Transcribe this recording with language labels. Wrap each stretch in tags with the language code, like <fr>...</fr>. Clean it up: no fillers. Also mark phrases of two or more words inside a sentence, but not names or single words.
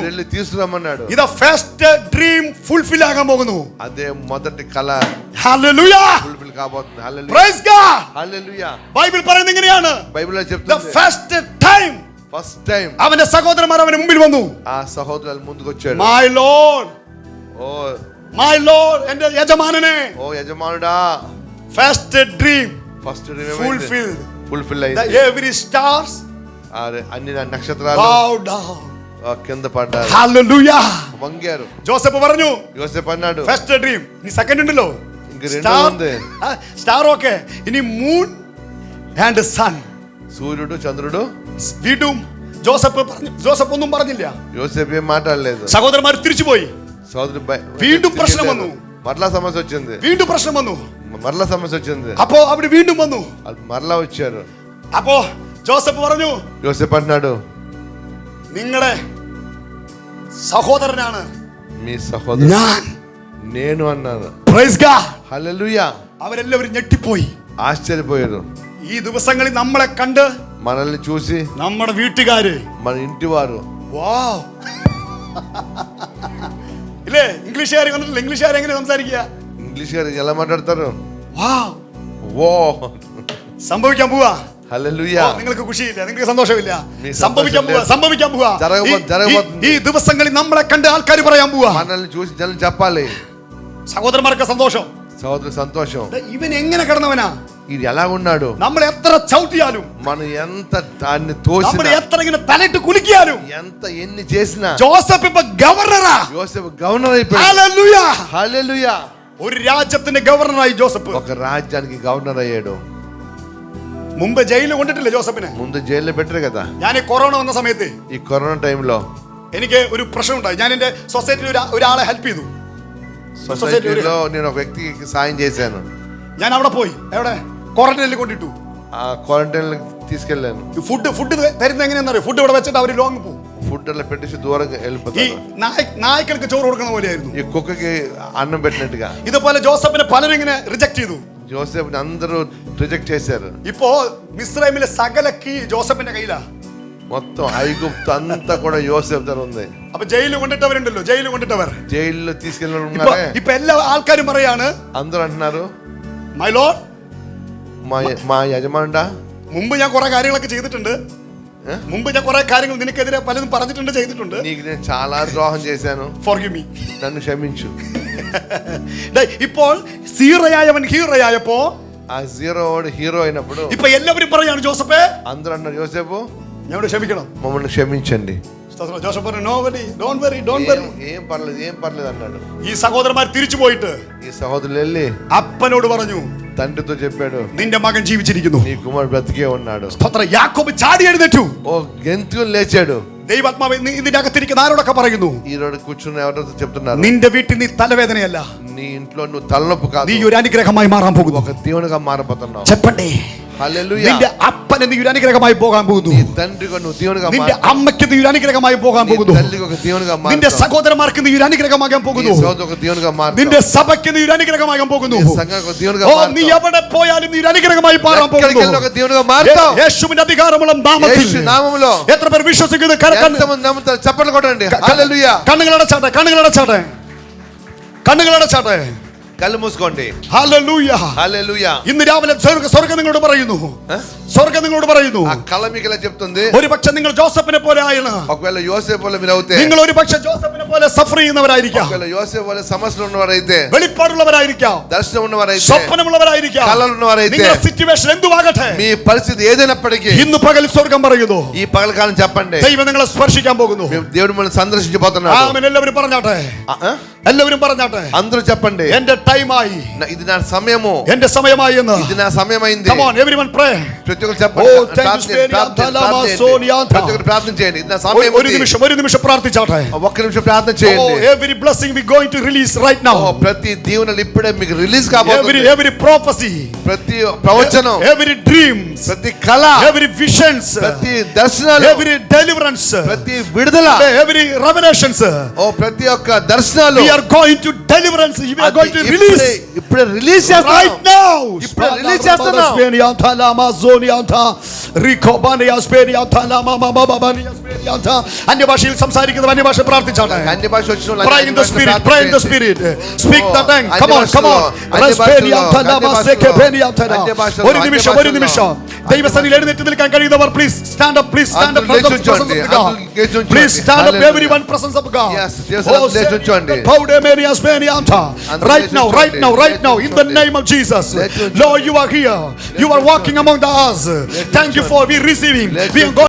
<te>వెళ్ళి తీసుకురమ్మన్నాడు.</te> <ml>ഇത്</ml> <en>first dream fulfil</en> <ml>ആകാൻ പോകുന്നു.</ml> <te>అదే మొదటి కళ</te> <ml>ഹല്ലേലൂയ.</ml> <te>ఫుల్ఫిల్ కాబోతుంది. హల్లెలూయా.</te> <ml>പ്രൈസ് ഗോഡ്.</ml> <te>హల్లెలూయా.</te> <ml>ബൈബിൾ പറയുന്നത് ഇങ്ങനെയാണ്,</ml> <te>బైబిల్లో</te> <en>the</en> <te>చెప్తుంది,</te> <en>first time first time</en> <ml>അവന്റെ സഹോദരന്മാർ അവന് മുമ്പിൽ വന്നു.</ml> <te>ఆ సహోదరులు ముందుకు వచ్చాడు.</te> <en>my lord, ఓ my lord,</en> <ml>എന്റെ യജമാനനെ.</ml> <te>ఓ యజమానుడా,</te> <en>first dream ఫస్ట్ fulfilled. ఫుల్ఫిల్ The</en> <te>అయింది.</te> <en>every stars</en> <te>అన్ని నక్షత్రాలు</te> <en>bowed down.</en> <te>కింద పడ్డారు,</te> <en>Hallelujah.</en> <te>వంగారు.</te> <ml>ജോസഫ് പറഞ്ഞു</ml> <te>యోసేపు అన్నాడు,</te> <en>first dream.</en> <ml>ഇനി സെക്കൻഡ് ഉണ്ടല്ലോ,</ml> <te>ఇంక రెండో ఉంది.</te> <en>star okay,</en> <ml>ഇനി</ml> <en>moon and sun.</en> <te>సూర్యుడు చంద్రుడు.</te> <ml>വീണ്ടും ജോസഫ് പറഞ്ഞു. ജോസഫ് ഒന്നും പറഞ്ഞില്ല.</ml> <te>యోసేపు ఏం మాట్లాడలేదు.</te> <ml>സഹോദരന്മാർ തിരിച്ചുപോയി.</ml> <te>సోదరు</te> <ml>വീണ്ടും പ്രശ്നം വന്നു.</ml> <te>మరలా సమస్య వచ్చింది.</te> <ml>വീണ്ടും പ്രശ്നം വന്നു.</ml> <te>మరలా సమస్య వచ్చింది.</te> <ml>അപ്പോ അവിടെ വീണ്ടും വന്നു.</ml> <te>మరలా వచ్చారు.</te> <ml>അപ്പോ ജോസഫ് പറഞ്ഞു,</ml> <te>యోసేపు అన్నాడు,</te> <ml>നിങ്ങളുടെ സഹോദരനാണ്</ml> <te>మీ సహోదరు</te> <ml>ഞാൻ.</ml> <te>నేను అన్నాను.</te> <en>praise God.</en> <te>హల్లెలూయా.</te> <ml>അവരെല്ലാവരും ഞെട്ടിപ്പോയി.</ml> <te>ఆశ్చర్యపోయారు.</te> <ml>ഈ ദിവസങ്ങളിൽ നമ്മളെ കണ്ട്</ml> <te>మనల్ని చూసి</te> <ml>നമ്മുടെ വീട്ടുകാര്</ml> <te>మన ఇంటి వారు</te> <ml>വാവ് ഇല്ലേ, ഇംഗ്ലീഷുകാർ വന്നിട്ടില്ല. ഇംഗ്ലീഷുകാർ എങ്ങനെ സംസാരിക്കുക?</ml> <te>ఇంగ్లీష్ గారు ఎలా మాట్లాడతారు? വാവ്, ఓ</te> <ml>സംഭവിക്കാൻ പോവാ.</ml> <te>హల్లెలూయా.</te> <ml>നിങ്ങൾക്ക് ഖുഷിയില്ല, നിങ്ങൾക്ക് സന്തോഷമില്ല. നീ സംഭവിക്കാൻ പോവാ, സംഭവിക്കാൻ പോവാ. ജരഗബോധ്. ഈ ദിവസങ്ങളിൽ നമ്മളെ കണ്ട് ആൾക്കാർ പറയാൻ പോവാ.</ml> <te>మనల్ని చూసి జనం చెప్పాలి.</te> <ml>സഹോദരന്മാർക്ക് സന്തോഷം.</ml> <te>సహోదరు సంతోషం.</te> <ml>ഇവൻ എങ്ങനെ കിടന്നവനാ?</ml> <te>ఇది ఎలా ఉన్నాడు?</te> <ml>നമ്മൾ എത്ര ചവിട്ടിയാലും,</ml> <te>మనం ఎంత దాన్ని</te> <ml>നമ്മൾ</ml> <te>తోసినా,</te> <ml>എത്ര ഇങ്ങനെ തലയിട്ട് കുലിക്കിയാലും,</ml> <te>ఎంత ఎన్ని చేసినా</te> <ml>ജോസഫ് ഇപ്പൊ ഗവർണറാ.</ml> <te>యోసేపు గవర్నర్ అయిపోయాడు.</te> <ml>ഹല്ലേലൂയ.</ml> <te>హల్లెలూయా.</te> <ml>ഒരു രാജ്യത്തിന്റെ ഗവർണറായി ജോസഫ്.</ml> <te>ఒక రాజ్యానికి గవర్నర్ అయ్యాడు.</te> <ml>മുമ്പ് ജയിലിൽ കൊണ്ടിട്ടില്ല ജോസഫിനെ.</ml> <te>ముందు జైల్లో పెట్టారు కదా.</te> <ml>ഞാൻ ഈ കൊറോണ വന്ന സമയത്ത്</ml> <te>ఈ కరోనా టైంలో</te> <ml>എനിക്ക് ഒരു പ്രശ്നം ഉണ്ടായി. ഞാൻ എന്റെ സൊസൈറ്റിയിൽ ഒരാളെ ഹെൽപ്പ് ചെയ്തു.</ml> <te>సొసైటీలో నేను ఒక వ్యక్తికి సాయం చేశాను.</te> <ml>ഞാൻ അവിടെ പോയി. എവിടെ? ക്വാറന്റൈനിൽ കൊണ്ടിട്ടു.</ml> <te>ఆ క్వారంటైన్ తీసుకెళ్ళాను.</te> <ml>ഫുഡ് തരുന്നത് എങ്ങനെയാണെന്നറിയോ? ഫുഡ് ഇവിടെ വെച്ചിട്ട് അവർ ലോങ് പോകും.</ml> <te>ఫుడ్ అలా పెట్టేసి దూరంగా</te> <ml>ഈ</ml> <te>వెళ్ళిపోతాను.</te> <ml>നായ്ക്കൾക്ക് ചോറ് കൊടുക്കുന്ന പോലെയായിരുന്നു.</ml> <te>ఈ కుక్కకి అన్నం పెట్టినట్టుగా.</te> <ml>ഇതുപോലെ ജോസഫിനെ പലരും ഇങ്ങനെ റിജക്ട് ചെയ്തു.</ml> <te>యోసేపుని అందరూ రిజెక్ట్ చేశారు.</te> <ml>ഇപ്പോ മിസ്രൈമിലെ സകല കീ ജോസഫിന്റെ കയ്യിലാ.</ml> <te>మొత్తం ఐగుప్తు అంతా కూడా యోసేపు దగ్గర ఉంది.</te> <ml>അപ്പൊ ജയിലിൽ കൊണ്ടിട്ടവരുണ്ടല്ലോ, జైలు കൊണ്ടിട്ടവർ</ml> <te>జైల్లో తీసుకెళ్ళి</te> <ml>ഇപ്പൊ എല്ലാ ആൾക്കാരും പറയാണ്,</ml> <te>అందరూ అంటున్నారు,</te> <en>my lord,</en> <te>మా యజమానుడా,</te> <ml>മുമ്പ് ഞാൻ കുറെ കാര്യങ്ങളൊക്കെ ചെയ്തിട്ടുണ്ട്. ఏ? മുമ്പ് ഞാൻ കുറെ കാര്യങ്ങൾ നിനക്കെതിരെ പലതും പറഞ്ഞിട്ടുണ്ട്, ചെയ്തിട്ടുണ്ട്.</ml> <te>నీకు నేను చాలా ద్రోహం చేశాను,</te> <en>forgive me.</en> <te>నన్ను క్షమించు.</te> <ml>ഇപ്പോൾ സീറയായവൻ ഹീറയായപ്പോ</ml> <te>ఆ జీరో వాడు హీరో అయినప్పుడు</te> <ml>ഇപ്പൊ എല്ലാവരും പറയാണ്, ജോസഫേ</ml> <te>అందరూ అన్నారు, యోసేపు</te> <ml>ഞങ്ങളോട് ക്ഷമിക്കണം.</ml> <te>మమ్మల్ని క్షమించండి.</te> <ml>ജോസഫ് പറഞ്ഞു,</ml> <en>no worry, don't worry, don't worry.</en> <te>ఏం పర్లేదు, ఏం పర్లేదు అన్నాడు.</te> <ml>ഈ സഹോദരന്മാർ തിരിച്ചു പോയിട്ട്</ml> <te>ఈ సహోదరులు వెళ్ళి</te> <ml>അപ്പനോട് പറഞ്ഞു,</ml> <te>తండ్రితో చెప్పాడు,</te> <ml>നിന്റെ മകൻ ജീവിച്ചിരിക്കുന്നു.</ml> <te>నీ కుమారుడు బ్రతికే ఉన్నాడు.</te> <ml>യാക്കോബ് ചാടി എഴുന്നേറ്റു.</ml> <te>ఓ గెంతుకుని లేచాడు.</te> <ml>ദൈവാത്മാവ് ഇതിന്റെ അകത്തിരിക്കുന്ന ആരോടൊക്കെ പറയുന്നു,</ml> <te>ఈ రోజు కూర్చుని ఎవరితో చెప్తున్నారు,</te> <ml>നിന്റെ വീട്ടിൽ നീ തലവേദനയല്ല,</ml> <te>నీ ఇంట్లో నువ్వు తలనొప్పి కాదు,</te> <ml>നീ ഒരു അനുഗ്രഹമായി മാറാൻ പോകുന്നു.</ml> <te>ఒక దేవునిగా మారబోతున్నావు. చెప్పండి, హల్లెలూయా.</te> <ml>നിന്റെ അപ്പന് നീ ഒരു അനുഗ്രഹമായി പോകാൻ പോകുന്നു.</ml> <te>నీ తండ్రిగా నువ్వు దేవునిగా</te> <ml>നിന്റെ</ml> <te>మారుతావు.</te> <ml>അമ്മയ്ക്ക് നീ ഒരു അനുഗ്രഹമായി പോകാൻ</ml> <te>నీ</te> <ml>പോകുന്നു.</ml> <te>తల్లికి ఒక దేవునిగా</te> <ml>നിന്റെ</ml> <te>మారుతావు.</te> <ml>സഹോദരന്മാർക്ക് നീ ഒരു അനുഗ്രഹമാകാൻ</ml> <te>నీ</te> <ml>പോകുന്നു.</ml> <te>సోదరుడికి ఒక దేవునిగా మారుతావు.</te> <ml>നിന്റെ സഭയ്ക്ക് നീ ഒരു അനുഗ്രഹമാകാൻ പോകുന്നു.</ml> <te>నీ సంఘానికి ఒక దేవునిగా ഓ, మారుతావు.</te> <ml>നീ എവിടെ പോയാലും നീ ഒരു അനുഗ്രഹമായി മാറാൻ</ml> <te>ఎక్కడికి వెళ్ళినా</te> <ml>പോകുന്നു.</ml> <te>ఒక దేవునిగా మారుతావు.</te> <ml>യേശുവിന്റെ അധികാരമുള്ള നാമത്തിൽ</ml> <te>యేసు నామములో</te> <ml>എത്ര പേർ വിശ്വസിക്കുന്നത്?</ml> <te>ఎంతమంది నమ్ముతారు? చప్పట్లు కొట్టండి. హల్లెలూయా.</te> <ml>കണ്ണുകളടച്ചാട്ടെ, കണ്ണുകളടച്ചാട്ടെ, കണ്ണുകളടച്ചാട്ടെ.</ml> <te>కళ్ళు మూసుకోండి.</te> <ml>ഹല്ലേലൂയ.</ml> <te>హల్లెలూయా.</te> <ml>ഇന്ന് രാവിലെ സ്വർഗ്ഗം നിങ്ങളോട് പറയുന്നു, സ്വർഗ്ഗം നിങ്ങളോട് പറയുന്നു,</ml> <te>ఆ కళ మీకు ఇలా చెప్తుంది,</te> <ml>ഒരുപക്ഷെ നിങ്ങൾ ജോസഫിനെ പോലെ ആയാണ്.</ml> <te>ఒకవేళ యోసేపు వల్ల మీరు అవుతే,</te> <ml>നിങ്ങൾ ഒരുപക്ഷെ ജോസഫിനെ പോലെ സഫർ ചെയ്യുന്നവരായിരിക്കാം,</ml> <te>ఒకవేళ యోసేపు వల్ల సమస్యలు ఉన్నవారైతే,</te> <ml>വെളിപ്പാടുള്ളവരായിരിക്കാം,</ml> <te>దర్శనం ఉన్నవారైతే,</te> <ml>സ്വപ്നമുള്ളവരായിരിക്കാം,</ml> <te>కళలు ఉన్నవారైతే,</te> <ml>നിങ്ങളുടെ സിറ്റുവേഷൻ എന്തുവാകട്ടെ,</ml> <te>మీ పరిస్థితి ఏదైనప్పటికీ</te> <ml>ഇന്ന് പകൽ സ്വർഗം പറയുന്നു,</ml> <te>ఈ పగల కాలం చెప్పండి,</te> <ml>ദൈവം നിങ്ങളെ സ്പർശിക്കാൻ പോകുന്നു.</ml> <te>మేము దేవుడు మనల్ని సందర్శించబోతున్నాడు.</te> <ml>ആമേൻ. എല്ലാവരും പറഞ്ഞാട്ടെ, എല്ലാവരും പറഞ്ഞാട്ടെ,</ml> <te>అందరూ చెప్పండి,</te> <ml>എന്റെ ടൈമായി,</ml> <te>ఇది నా సమయము,</te> <ml>എന്റെ സമയമായി എന്ന്.</ml> <te>ఇది నా సమయమైంది.</te> <en>Come on, everyone pray.</en> <te>ప్రతి ఒక్కరు చెప్పండి,</te> <en>Oh, thank you,</en> <te>ప్రార్థన</te> <en>Spirit.</en> <te>చేయండి. ప్రతి ఒక్కరు ప్రార్థన చేయండి. ఇది నా సమయం.</te> <ml>ഒരു നിമിഷം പ്രാർത്ഥിച്ചാട്ടെ.</ml> <te>ఒక్క నిమిషం ప్రార్థన Oh, చేయండి.</te> <en>every blessing we going to release right now.</en> <te>ఓ, ప్రతి దీవెనలు ఇప్పుడే మీకు రిలీజ్ కాబోతుంది.</te> <en>Every prophecy,</en> <te>ప్రతి ప్రవచనం,</te> <en>every dreams,</en> <te>ప్రతి కళ,</te> <en>every visions,</en> <te>ప్రతి దర్శనాలు,</te> <en>every deliverance,</en> <te>ప్రతి విడుదల,</te> <en>every revelations,</en> <te>ఓ ప్రతి ఒక్క దర్శనాలు</te> <en>we are going to deliverance, we are going to release.</en> <te>ఇప్పుడే రిలీజ్</te> <en>Right</en> <te>చేస్తాను.</te> <en>now.</en> <te>ఇప్పుడే రిలీజ్ చేస్తున్నాం. అన్య భాషలు సంసారిക്കുന്ന అన్య భాష ప్రార్థించాలి. అన్య భాష వచ్చిన వాళ్ళు</te> <en>Pray in the spirit, pray in the spirit. Speak the tongue. Come on, come on.</en> <ml>ഒരു നിമിഷം ദൈവസന്നിധിയിൽ എഴുന്നേറ്റ് നിൽക്കാൻ കഴിയുന്നവർ</ml> <en>please stand up, please stand up. Presence of God. Please stand up, everyone. Presence of God. Yes, Right now, right now, right now, in the name of Jesus. Lord, you are here. You are walking among us. Thank you for we receiving. We are going</en>